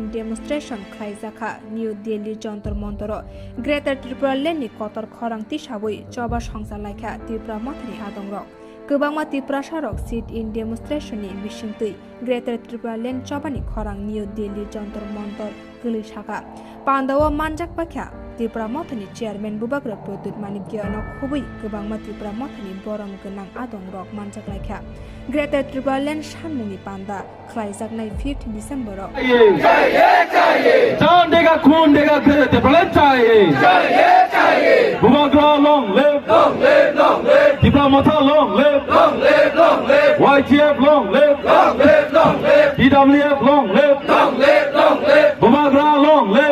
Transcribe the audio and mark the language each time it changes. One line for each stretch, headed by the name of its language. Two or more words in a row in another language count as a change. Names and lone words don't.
Kok Borok: डेमनस्ट्रेशन खालायजाखा निउ दिल्ली जन्तर मन्तर ग्रेटर त्रिपुरा लेन्डनि कतर खरांथि साबै चबा संसालायखा त्रिपुरा माथानि आदंरक गोबांमा त्रिपुरा सारक
English: sit in demonstrationni
Kok Borok: बिसिंतै ग्रेटर त्रिपुरा लेन्ड चबानि खरां निउ दिल्ली जन्तर मन्तर गोलैसाखा पान्दावा मानजाक बाख्या त्रिपुरा माथानि चेयारमेन बुबाग्रा प्रद्युत मानिक्यनो खुबै गोबांमा त्रिपुरा माथानि बरम गोनां आदंरक मानजाकलायखा ग्रेटर त्रिपुरा लेन्ड सानमुंनि पान्दा खालायजाकनाय 5 डिसेम्बराव
Hindi: जान देगा खून देगा ग्रेटर त्रिपुरा चाहिए
English: बुबाग्रा long live Tripura Matha long live YTF long live TWF long live Bubagra long live.